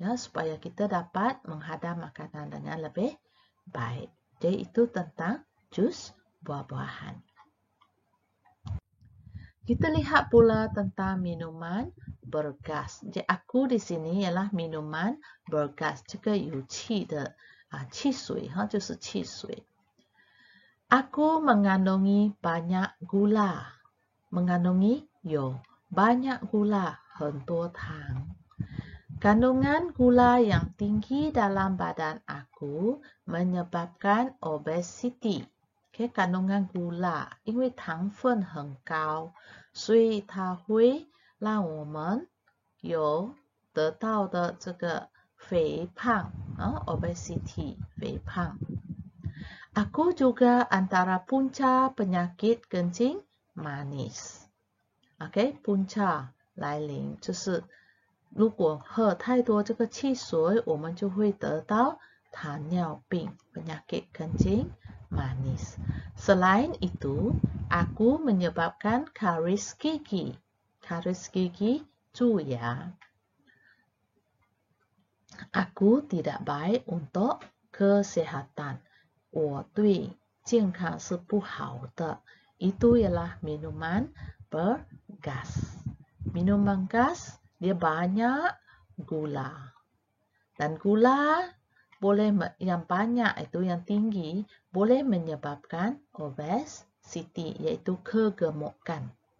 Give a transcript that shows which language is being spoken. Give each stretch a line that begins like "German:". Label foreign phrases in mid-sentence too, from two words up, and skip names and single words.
Malay: ya, supaya kita dapat menghadam makanan dengan lebih baik. Jadi itu tentang jus buah-buahan. Kita lihat pula tentang minuman bergas. Jadi aku di sini ialah minuman bergas,
Chinese: 这个有气的汽水哈，就是汽水。
Malay: Aku mengandungi banyak gula. Mengandungi 有 banyak gula,
Chinese: 很多糖。
Malay: Kandungan gula yang tinggi dalam badan aku menyebabkan obesity. Okay, kandungan gula,
Chinese: 因为糖分很高，所以它会让我们有得到的这个肥胖obesity 肥胖。
Malay: Aku juga antara punca penyakit kencing manis.
Chinese: OK， punca 来临就是如果喝太多这个汽水，我们就会得到糖尿病
Malay: penyakit kencing manis. Selain itu, aku menyebabkan karies gigi. Karies gigi 蛀牙。Aku tidak baik untuk kesehatan.
Chinese: 我对健康是不好的。
Malay: Itu ialah minuman bergas. Minuman gas dia banyak gula. Dan gula boleh yang banyak itu yang tinggi boleh menyebabkan obesity yaitu kegemukan.